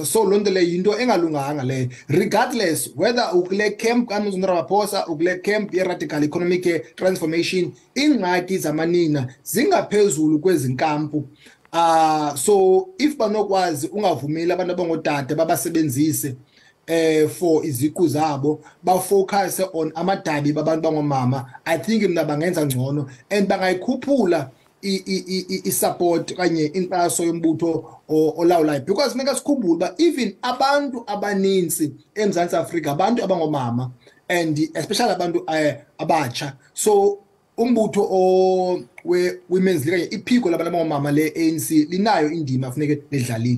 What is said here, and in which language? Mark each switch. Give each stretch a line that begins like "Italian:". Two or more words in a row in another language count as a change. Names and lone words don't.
Xhosa: So lonto le yinto engalunganga le
English: regardless whether
Xhosa: ukule camp kaMnumzana uRamaphosa ukule camp ye
English: radical economic transformation
Xhosa: ingxaki zamanina zingaphezulu kwezinkampu. So if banokwazi ungavumeli abantu abangodade babasebenzise for iziku zabo ba
English: focus on
Xhosa: amadabi babantu bangomama,
English: I think
Xhosa: mina bangenza ngcono and bangayikhuphula i-support kanye inkxaso yombutho olawulayo because meka sikhumbule ba even abantu abaninzi eMzantsi Afrika abantu abangomama
English: and especially
Xhosa: abantu abatsha. So umbutho we
English: women's league
Xhosa: iphiko labantu abamama le ANC linayo indima funeke ledlalile.